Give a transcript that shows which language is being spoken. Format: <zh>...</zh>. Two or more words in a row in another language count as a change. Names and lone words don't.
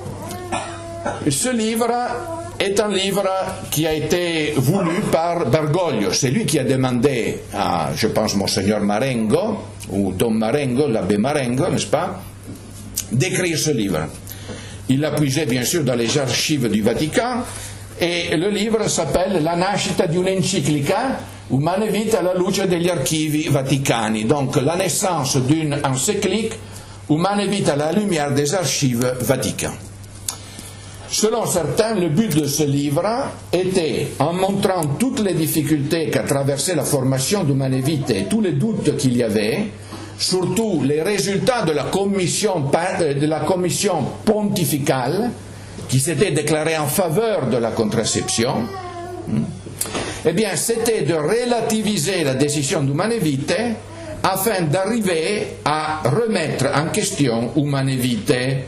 <fr>Ce livre est un livre qui a été voulu par Bergoglio. C'est lui qui a demandé à, je pense, Monseigneur Marengo, ou Don Marengo, l'abbé Marengo, n'est-ce pas, d'écrire ce livre. Il l'a puisé, bien sûr, dans les archives du Vatican, et le livre s'appelle La nascita di un'enciclica umane vita alla luce degli archivi vaticani. Donc, la naissance d'une encyclique umane vita à la lumière des archives vaticanes. Selon certains, le but de ce livre était, en montrant toutes les difficultés qu'a traversé la formation d'Humane Vitae et tous les doutes qu'il y avait, surtout les résultats de la commission pontificale qui s'était déclarée en faveur de la contraception, eh bien, c'était de relativiser la décision d'Humane Vitae afin d'arriver à remettre en question Humane Vitae.</fr>